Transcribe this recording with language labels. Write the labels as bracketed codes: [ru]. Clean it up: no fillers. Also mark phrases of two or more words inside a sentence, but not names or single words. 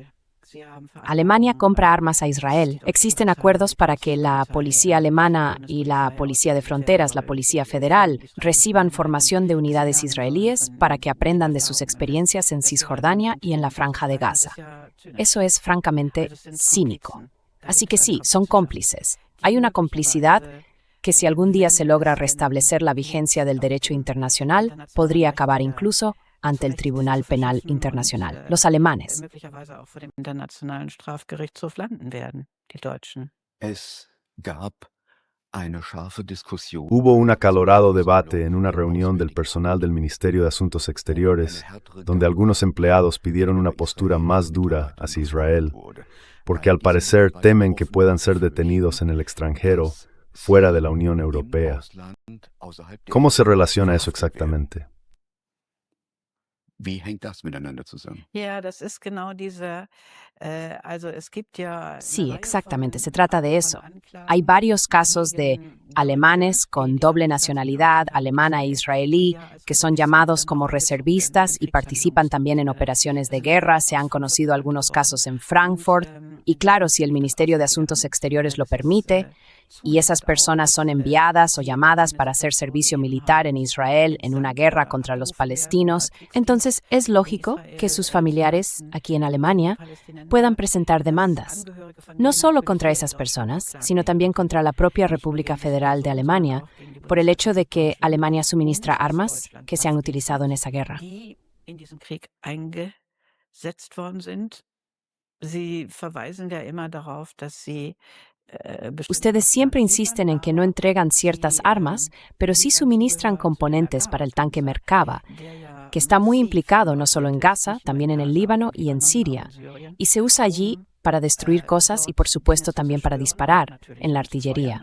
[es] Alemania compra armas a Israel. Existen acuerdos para que la policía alemana y la policía de fronteras, la policía federal, reciban formación de unidades israelíes para que aprendan de sus experiencias en Cisjordania y en la Franja de Gaza. Eso es francamente cínico. Así que sí, son cómplices. Hay una complicidad que si algún día se logra restablecer la vigencia del derecho internacional, podría acabar incluso ante el Tribunal Penal Internacional, los alemanes. [de] Möglicherweise auch vor dem Internationalen Strafgerichtshof landen werden, die Deutschen. Es gab eine scharfe Diskussion. [es] Hubo un acalorado debate en una reunión del personal del Ministerio de Asuntos Exteriores, donde algunos empleados pidieron una postura más dura hacia Israel, porque al parecer temen que puedan ser detenidos en el extranjero, fuera de la Unión Europea. ¿Cómo se relaciona eso exactamente? [de] Wie hängt das miteinander zusammen? Ja, das ist genau dieser, also es gibt ja eine [es] Sí, [de] Reihe [es] exactamente, [de] von- [es] se trata de eso. [de] von Anklagen [es] Hay varios casos de [de] gegen [es] alemanes [de] Leute, [es] con [de] die [es] doble [de] die [es] nacionalidad, [de] Nationalität [es] alemana e israelí, que son llamados como reservistas y participan también en operaciones de guerra. Se han conocido algunos casos en Frankfurt. Y claro, si el Ministerio de Asuntos Exteriores lo permite, y esas personas son enviadas o llamadas para hacer servicio militar en Israel en una guerra contra los palestinos, entonces es lógico que sus familiares, aquí en Alemania, puedan presentar demandas, no solo contra esas personas, sino también contra la propia República Federal de Alemania, por el hecho de que Alemania suministra armas que se han utilizado en esa guerra. [de] Sie verweisen ja immer darauf, dass sie [es] Ustedes siempre insisten en que no entregan ciertas armas, pero sí suministran componentes para el tanque Merkava, que está muy implicado no solo en Gaza, también en el Líbano y en Siria, y se usa allí para destruir cosas y por supuesto también para disparar en la artillería.